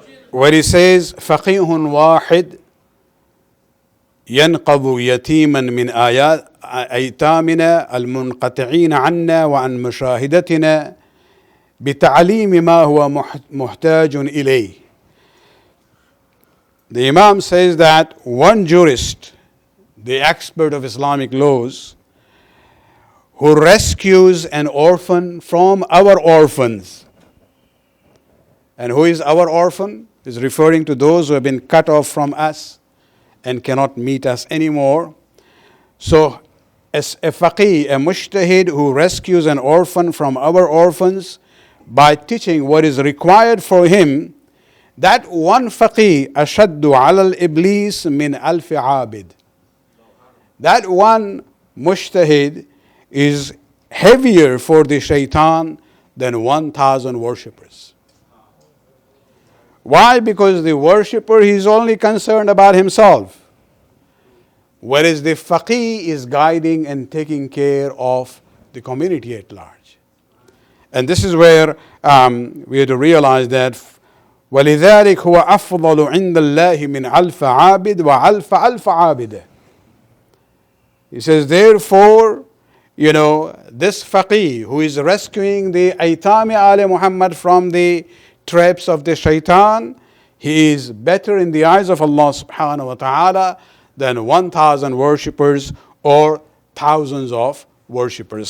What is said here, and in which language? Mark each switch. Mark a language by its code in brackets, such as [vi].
[en] Where he says, [ar] فَقِيهٌ وَاحِدٌ ينقض يتيما من آيات أيتامنا المنقطعين عنا وعن مشاهدتنا بتعليم ما هو محتاج إليه. [en] The Imam says that one jurist, the expert of Islamic laws, who rescues an orphan from our orphans. And who is our orphan? Is referring to those who have been cut off from us and cannot meet us anymore. So, as a faqih, a mujtahid who rescues an orphan from our orphans by teaching what is required for him, that one faqih [ar] ashaddu ala al-iblis min alfi abid. [en] That one mujtahid is heavier for the shaitan than 1,000 worshippers. Why? Because the worshipper, he is only concerned about himself. Whereas the faqih is guiding and taking care of the community at large. And this is where we have to realize that [ar] وَلِذَلِكَ هُوَ أَفْضَلُ عِنْدَ اللَّهِ مِنْ أَلْفَ عَابِدٍ وَأَلْفَ أَلْفَ عَابِدٍ. [en] He says, therefore, this faqih who is rescuing the Aitami Ali Muhammad from the traps of the shaitan, he is better in the eyes of Allah subhanahu wa ta'ala than 1,000 worshippers or thousands of worshippers.